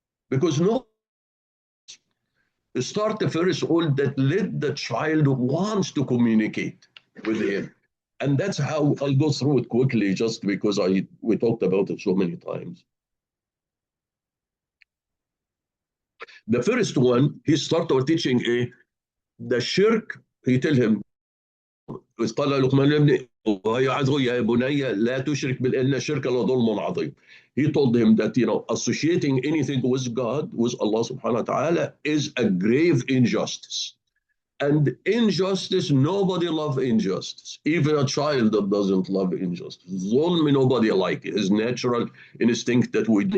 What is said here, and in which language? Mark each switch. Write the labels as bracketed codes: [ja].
[en] Because start the first all that let the child wants to communicate with him. And that's how I'll go through it quickly, just because we talked about it so many times. The first one, he started teaching the shirk. He tell him, [ar] قال لقمان لابنه ويعظه يا بني لا تشرك بالله الشرك لظلم عظيم. [en] He told him that associating anything with God, with Allah subhanahu wa ta'ala, is a grave injustice. And injustice, nobody loves injustice. Even a child that doesn't love injustice. Zulm, nobody like it. It's natural instinct that we do.